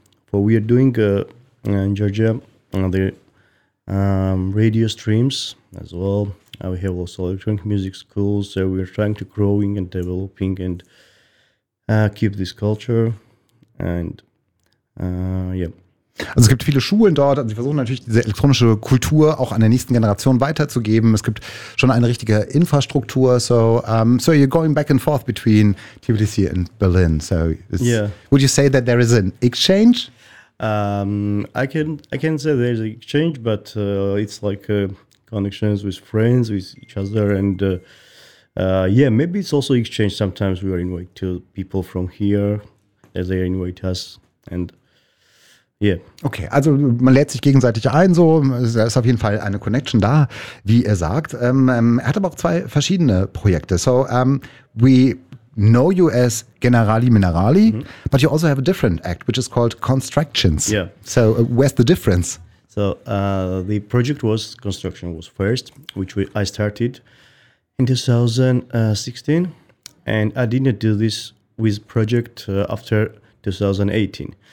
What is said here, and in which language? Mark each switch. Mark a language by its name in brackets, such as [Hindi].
[English] What we are doing in Georgia, the radio streams as well. We have also electronic music schools, so we're trying to growing and developing and keep this culture. And [German] Also es gibt viele Schulen dort, und sie versuchen natürlich diese elektronische Kultur auch an der nächsten Generation weiterzugeben. Es gibt schon eine richtige Infrastruktur. [English] So, so you're going back and forth between Tbilisi and Berlin. So, would you say that there is an exchange? I can say there's an exchange, but it's like a connections with friends, with each other, and maybe it's also exchange. Sometimes we are invited to people from here, as they invite us, and yeah. [German] Okay, also man lädt sich gegenseitig ein, so, da ist auf jeden Fall eine Connection da, wie er sagt. Er hat aber auch 2 verschiedene Projekte. [English] So, we know you as Generali Minerali, but you also have a different act, which is called Constructions. Yeah. So, where's the difference? So the project was Construction was first, which I started in 2016, and I didn't do this with project after 2018.